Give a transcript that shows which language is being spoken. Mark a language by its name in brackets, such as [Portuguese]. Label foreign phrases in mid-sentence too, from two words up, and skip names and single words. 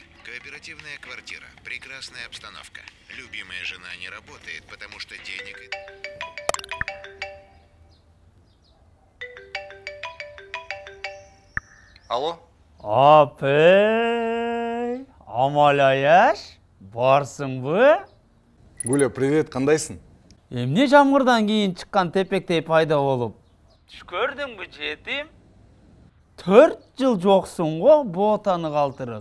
[Russian] Кооперативная квартира, прекрасная обстановка. Любимая жена не работает, потому что денег... Алло? [Kyrgyz] Апей, амалаяш, барсыңбы? Гуля, привет, кандайсың? Эмне жамгырдан кийин чыккан тепектей пайда болуп? Түш көрдүңбү, жетим? 4 жыл жоксуң го, ботаны калтырып.